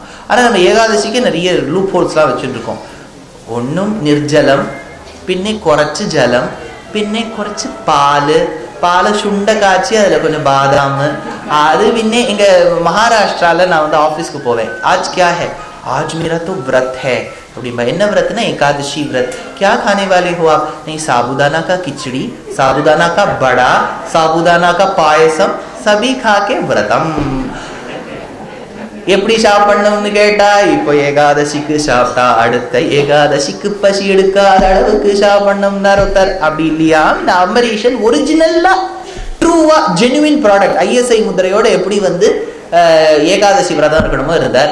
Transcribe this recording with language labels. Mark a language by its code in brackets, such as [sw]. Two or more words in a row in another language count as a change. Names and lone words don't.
[ta] ஆனா நம்ம ஏகாதசிக்கு நிறைய [en] loop holes [ta] வச்சுட்டு இருக்கோம். ஒன்றும் நிர்ஜலம், பின்னே குறைச்சு ஜலம், பின்னே குறைச்சு பாலை சுண்ட காய்ச்சி அதில் கொஞ்சம் பாதாம். அது பின்னே எங்க மகாராஷ்டிரால நான் வந்து ஆஃபீஸ்க்கு போவேன். [hi] आज क्या है? आज मेरा तो व्रत है. [ta] அப்படின்பா. என்ன व्रत ना? [hi] एकादशी व्रत. क्या खाने वाले हो आप? नहीं, साबूदाना का खिचड़ी, साबूदाना का बड़ा, साबूदाना का पायसम सभी खा के व्रतम. [ta] எப்படி சாப்பிடணும்னு கேட்டா, இப்போ ஏகாதசிக்கு சாப்பிட்டா அடுத்த ஏகாதசிக்கு பசி எடுக்காத அளவுக்கு சாப்பிடணும்னார் ஒருத்தர். அப்படி இல்லையா? இந்த அம்பரீஷன் ஒரிஜினல்லா ட்ரூவா [en] genuine product [ta] ஐஎஸ்ஐ முத்திரையோட எப்படி வந்து ஏகாதசி விரதம் இருக்கணுமோ இருந்தார்.